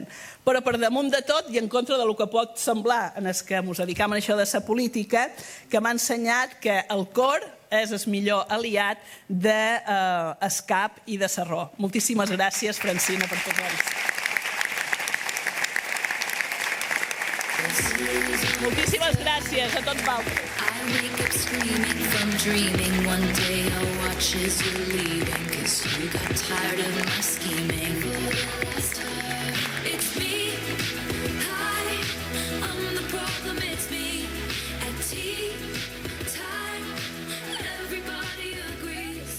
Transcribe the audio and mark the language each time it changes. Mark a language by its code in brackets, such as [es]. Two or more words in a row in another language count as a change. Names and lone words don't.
[ca] Però per damunt de tot i en contra del que pot semblar en els que ens dedicam a això de la política, que m'ha ensenyat que el cor és el millor aliat del cap i de la raó. Moltíssimes gràcies, Francina, per tot-ho. Moltíssimes gràcies a tots vosaltres. [en] I wake up screaming from dreaming. One day I'll watch as you're leaving, 'cause you got tired of my scheming. For the last time, it's me. Hi, I'm the problem, it's me. At tea time, everybody agrees.